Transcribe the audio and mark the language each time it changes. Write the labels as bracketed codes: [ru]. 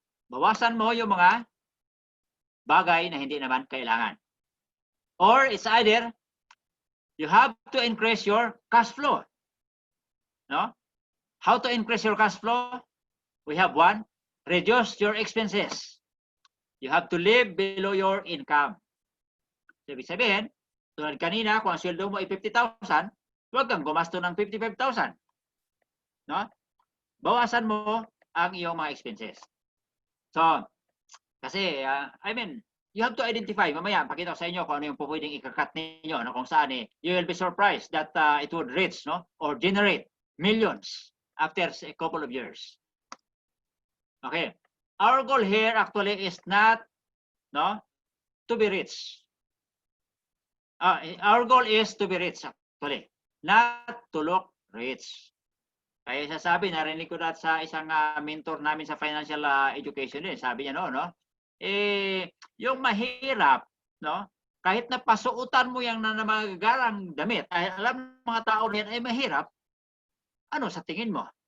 [tl] Bawasan mo yung mga bagay na hindi naman kailangan. [en] Or it's either you have to increase your cash flow. No? How to increase your cash flow? We have one, reduce your expenses. You have to live below your income. [tl] So, ibig sabihin, tulad kanina, kung ang sweldo mo ay 50,000, huwag kang gumasto ng 55,000. No? Bawasan mo ang iyong mga expenses. [en] So, kasi, you have to identify. [tl] Mamaya, pakita ko sa inyo kung ano yung pwedeng ikakat ninyo, no? Kung saan [en] you will be surprised that it would reach, [tl] no? [en] Or generate millions after a couple of years. Okay. Our goal here actually is not, no, to be rich. Our goal is to be rich actually, not to look rich. [tl] Kaya sasabi, narinig ko dati sa isang mentor namin sa financial education din. Sabi niya no, yung mahirap, no, kahit na pasuotan mo yung namagagarang damit, ay alam mga tao na yan ay mahirap, ano sa tingin mo?